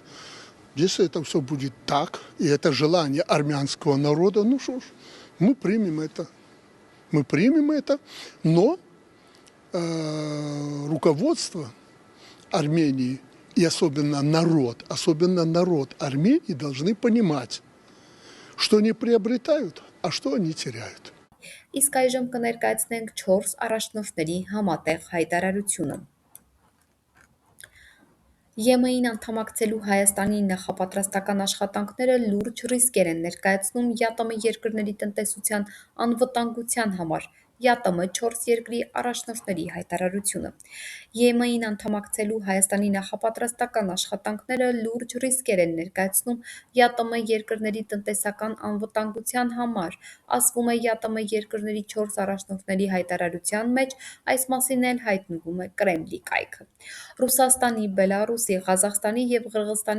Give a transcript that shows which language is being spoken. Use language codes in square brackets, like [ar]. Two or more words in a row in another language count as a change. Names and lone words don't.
[ru] Если это все будет так, и это желание армянского народа, ну что ж, мы примем это. Мы примем это, но руководство Армении и особенно народ Армении должны понимать, что они приобретают, а что они теряют. [hy] Իսկ այժմ կներկայացնենք 4 առաջնորդների համատեղ հայտարարությունը։ ԵՄ-ին անդամակցելու Հայաստանի նախապատրաստական աշխատանքները լուրջ ռիսկեր են ներկայացնում ԵԱՏՄ երկրների տնտեսության անվտանգության համար, ԵԱՏՄ 4 երկրի առաջնորդների հայտարարությունը։ ԵՄ-ին անդամակցելու Հայաստանի նախապատրաստական աշխատանքները լուրջ ռիսկեր են ներկայացնում ԵԱՏՄ երկրների տնտեսական անվտանգության համար, ասվում է ԵԱՏՄ երկրների 4 առաջնորդների հայտարարության մեջ, այս մասին էլ հայտնվում է Կրեմլի կայքը։ Ռուսաստանի, Բելառուսի, Ղազախստանի և Ղրղզստանի